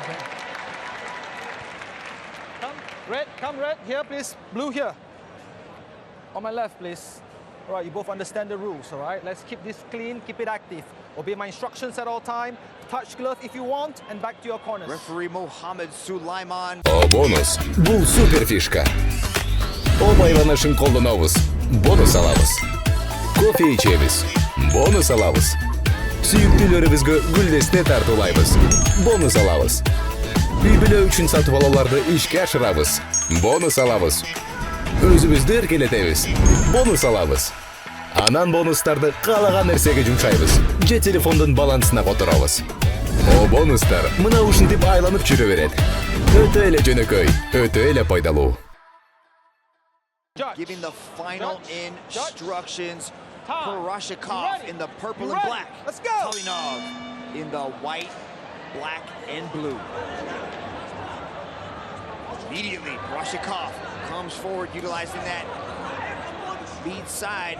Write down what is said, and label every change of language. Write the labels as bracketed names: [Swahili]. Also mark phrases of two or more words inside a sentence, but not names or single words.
[English] Come red, here please, blue here. On my left please. All right, you both understand the rules, all right? Let's keep this clean, keep it active. Obey my instructions at all time. Touch glove if you want and back to your corners. Referee Mohammed Sulaiman. [Kyrgyz] О бонус бул супер фишка. Омайла нашын колдонобуз. Бонус алабыз. Кофе ичебиз. Бонус алабыз. Сүйүктүүлөрүбүзгө гүлдесте тартуулайбыз. Бонус алабыз. Үй бүлө үчүн сатып алууларды ишке ашырабыз. Бонус алабыз. Өзүбүздү эркелетебиз. Бонус алабыз. Анан бонустарды каалаган нерсеге жумшайбыз. Же телефондун балансына которобуз. О бонустар мына ушинтип айланып жүрө берет. Өтө эле жөнөкөй, өтө эле пайдалуу. [English] Giving the final instructions. Parshikov in the purple and black. Let's go. Tlenov in the white, black, and blue. Immediately, Parshikov comes forward, utilizing that lead side.